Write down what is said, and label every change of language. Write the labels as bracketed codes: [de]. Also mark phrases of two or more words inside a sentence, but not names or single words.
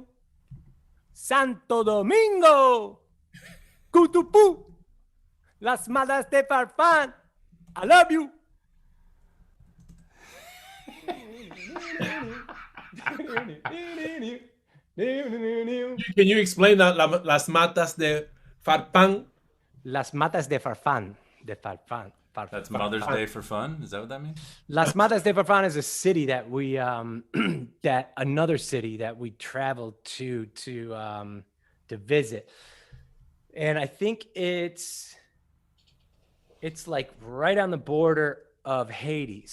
[en] Santo Domingo, Cutupú, Las Matas de Farfán, I love you. Can you explain that Las Matas de Farfán? Las Matas de Farfán. De Farfán. That's Mother's Day for fun. Is that what that means? Las Matas de Farfán is a city that we, that another city that we traveled to visit, and I think it's like right on the border of Haiti.